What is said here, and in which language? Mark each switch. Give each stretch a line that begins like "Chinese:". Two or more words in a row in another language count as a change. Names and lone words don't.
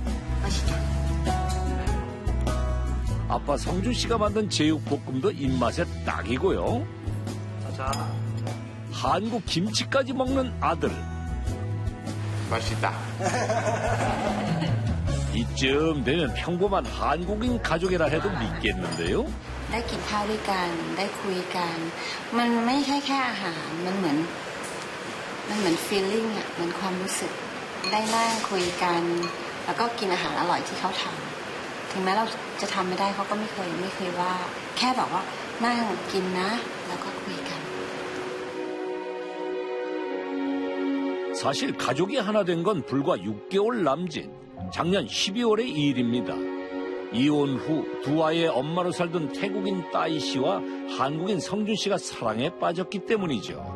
Korean: 아빠 성준 씨가 만든 제육볶음도 입맛에 딱이고요. 한국 김치까지 먹는 아들. 맛있다. 이쯤 되면 평범한 한국인 가족이라 해도 믿겠는데요.
Thai: ได้กินข้าวด้วยกันได้คุยกันมันไม่ใช่แค่อาหารมันเหมือน feeling อ่ะเหมือนความรู้สึกได้นั่งคุยกันแล้วก็กินอาหารอร่อยที่เขาทำถึงแม้เราจะทำไม่ได้เขาก็ไม่เคยว่าแค่บอกว่านั่งกินนะแล้วก็คุยกัน
Korean: 사실 가족이 하나 된 건 불과 6개월 남짓, 작년 12월의 일입니다. 이혼 후 두 아이의 엄마로 살던 태국인 따이 씨와 한국인 성준 씨가 사랑에 빠졌기 때문이죠.